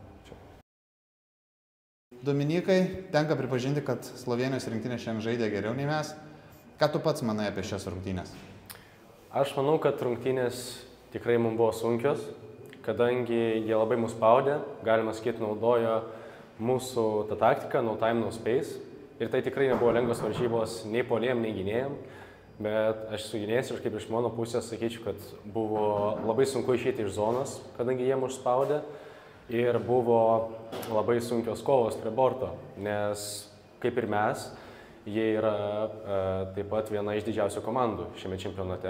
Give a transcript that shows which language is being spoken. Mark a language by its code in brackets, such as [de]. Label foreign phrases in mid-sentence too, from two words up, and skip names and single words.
[lt] Dominikai, tenka pripažinti, kad Slovėnijos rinktinė šiandien žaidė geriau nei mes. Ką tu pats manai apie šias rungtynes? Aš manau, kad rungtynės tikrai mums buvo sunkios, kadangi jie labai mus spaudė, galima sakyti, naudojo mūsų tą taktiką, [en] no time, no space. [lt] Ir tai tikrai nebuvo lengvos varžybos nei puolėjam, nei gynėjam, bet aš su gynėjais ir kaip iš mano pusės sakyčiau, kad buvo labai sunku išeiti iš zonos, kadangi jie mus spaudė. Ir buvo labai sunkios kovos prie borto, nes kaip ir mes, jie yra taip pat viena iš didžiausių komandų šiame čempionate.